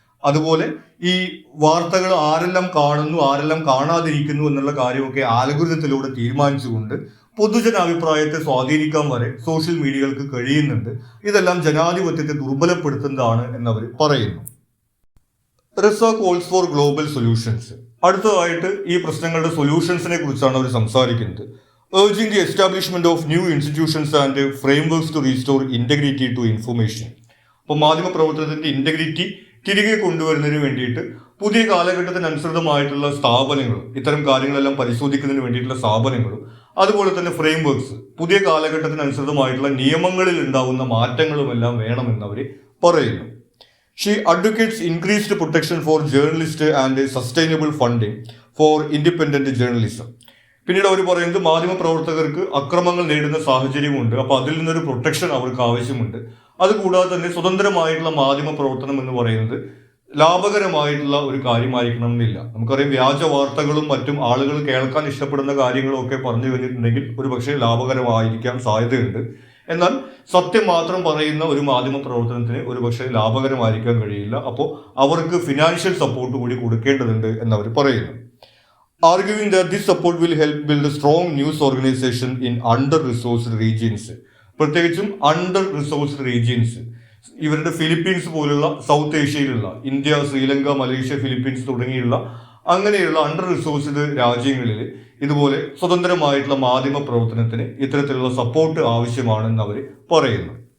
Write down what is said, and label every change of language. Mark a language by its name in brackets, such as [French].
[Malayalam] അതുപോലെ ഈ വാർത്തകൾ ആരെല്ലാം കാണുന്നു ആരെല്ലാം കാണാതിരിക്കുന്നു എന്നുള്ള കാര്യമൊക്കെ ആൽഗോരിതത്തിലൂടെ തീരുമാനിച്ചുകൊണ്ട് പൊതുജനാഭിപ്രായത്തെ സ്വാധീനിക്കാൻ വരെ സോഷ്യൽ മീഡിയകൾക്ക് കഴിയുന്നുണ്ട്. ഇതെല്ലാം ജനാധിപത്യത്തെ ദുർബലപ്പെടുത്തുന്നതാണ് എന്നവർ പറയുന്നു. [English] Reza calls for global solutions. [Malayalam] അടുത്തതായിട്ട് ഈ പ്രശ്നങ്ങളുടെ സൊല്യൂഷൻസിനെ കുറിച്ചാണ് അവർ സംസാരിക്കുന്നത്. [English] urging the establishment of new institutions and frameworks to restore integrity to information. [Malayalam] അപ്പോൾ മാധ്യമ പ്രവർത്തനത്തിന്റെ ഇന്റഗ്രിറ്റി തിരികെ കൊണ്ടുവരുന്നതിന് വേണ്ടിയിട്ട് പുതിയ കാലഘട്ടത്തിനനുസൃതമായിട്ടുള്ള സ്ഥാപനങ്ങളും ഇത്തരം കാര്യങ്ങളെല്ലാം പരിശോധിക്കുന്നതിന് വേണ്ടിയിട്ടുള്ള സ്ഥാപനങ്ങളും അതുപോലെ തന്നെ ഫ്രെയിംവർക്സ് പുതിയ കാലഘട്ടത്തിനനുസൃതമായിട്ടുള്ള നിയമങ്ങളിൽ ഉണ്ടാകുന്ന മാറ്റങ്ങളുമെല്ലാം വേണമെന്ന് അവർ പറയുന്നു. [English] She advocates increased protection for journalists and sustainable funding for independent journalism. [Malayalam] പിന്നീട് അവർ പറയുന്നത് മാധ്യമ പ്രവർത്തകർക്ക് അക്രമങ്ങൾ നേരിടുന്ന സാഹചര്യമുണ്ട്. അപ്പോൾ അതിൽ നിന്നൊരു പ്രൊട്ടക്ഷൻ അവർക്ക് ആവശ്യമുണ്ട്. അതുകൂടാതെ തന്നെ സ്വതന്ത്രമായിട്ടുള്ള മാധ്യമ പ്രവർത്തനം എന്ന് പറയുന്നത് ലാഭകരമായിട്ടുള്ള ഒരു കാര്യമായിരിക്കണം എന്നില്ല. നമുക്കറിയാം, വ്യാജ വാർത്തകളും മറ്റും ആളുകൾ കേൾക്കാൻ ഇഷ്ടപ്പെടുന്ന കാര്യങ്ങളും ഒക്കെ പറഞ്ഞു കഴിഞ്ഞിട്ടുണ്ടെങ്കിൽ ഒരു പക്ഷേ ലാഭകരമായിരിക്കാൻ സാധ്യതയുണ്ട്. എന്നാൽ സത്യം മാത്രം പറയുന്ന ഒരു മാധ്യമ പ്രവർത്തനത്തിന് ഒരു പക്ഷേ ലാഭകരമായിരിക്കാൻ കഴിയില്ല. അപ്പോൾ അവർക്ക് ഫിനാൻഷ്യൽ സപ്പോർട്ട് കൂടി കൊടുക്കേണ്ടതുണ്ട് എന്നവർ പറയുന്നു. [English] arguing that this support will help build a strong news organization in under-resourced regions. [Malayalam] പ്രത്യേകിച്ചും അണ്ടർ റിസോഴ്സ്ഡ് റീജിയൻസ്, ഇവരുടെ ഫിലിപ്പീൻസ് പോലുള്ള south ഏഷ്യയിലുള്ള India, Sri Lanka, Malaysia, Philippines തുടങ്ങിയുള്ള അങ്ങനെയുള്ള അണ്ടർ റിസോഴ്സ്ഡ് രാജ്യങ്ങളിൽ ഇതുപോലെ സ്വതന്ത്രമായിട്ടുള്ള മാധ്യമ പ്രവർത്തനത്തിന് ഇത്തരത്തിലുള്ള സപ്പോർട്ട് ആവശ്യമാണെന്ന് അവർ പറയുന്നു.